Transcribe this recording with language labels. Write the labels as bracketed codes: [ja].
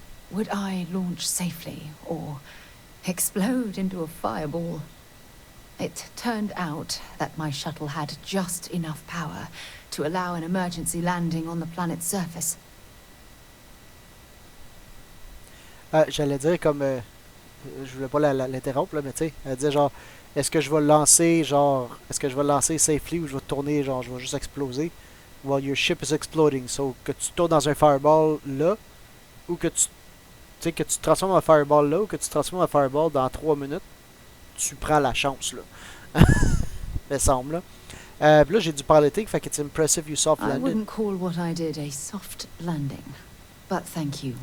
[en] Would I launch safely, or explode into a fireball? It turned out that my shuttle had just enough power to allow an emergency landing on the planet's surface. [fr] J'allais dire comme. Je voulais pas l'interrompre, là, mais tu sais, elle disait genre, est-ce que je vais le lancer, genre, est-ce que je vais le lancer safely ou je vais tourner, genre, je vais juste exploser? [en] While your ship is exploding. [fr] So, que tu tournes dans un fireball là, ou que tu sais, que tu te transformes en fireball là, ou que tu te transformes en fireball dans 3 minutes, tu prends la chance, là. Me semble, là. Puis là, j'ai du piloting, fait que [en] it's impressive you soft I landed. wouldn't call what I did a soft landing, but thank you.